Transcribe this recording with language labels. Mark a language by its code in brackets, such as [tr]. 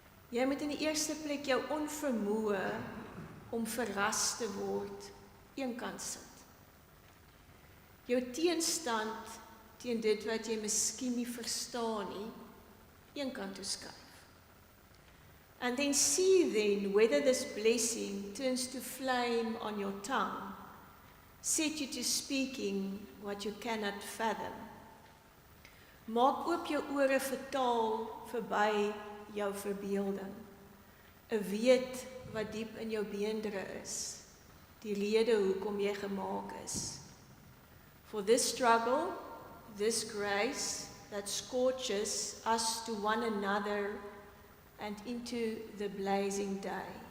[af] Jy moet in die eerste plek jou onvermoë om verras te word eenkant sit. Jou teenstand teen dit wat jy miskien nie verstaan nie, eenkant toe skuif. [en] And then see then whether this blessing turns to flame on your tongue, set you to speaking what you cannot fathom. [af] Maak oop jou ore vir taal verby jou verbeelding. 'n weet wat diep in jou beendere is, die rede hoekom jy gemaak is. [en] For this struggle, this grace that scorches us to one another and into the blazing day.